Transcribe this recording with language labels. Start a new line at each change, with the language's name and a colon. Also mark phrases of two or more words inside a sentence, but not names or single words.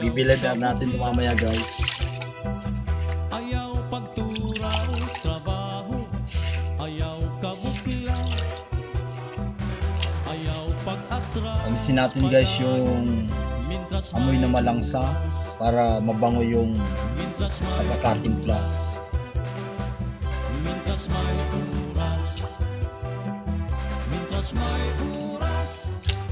Filipino: Bibilad na natin ito mamaya guys.
Cebuano: ayaw pagturaw, trabaho, ayaw kabutlaw, ayaw pag-atras,
Filipino: Alisin natin guys yung
Cebuano: mintras
Filipino: amoy na
Cebuano: may
Filipino: malangsa
Cebuano: oras,
Filipino: para mabango yung
Cebuano: mintras may
Filipino: pagkakatimpla.
Cebuano: oras, mintras may oras, mintras may oras.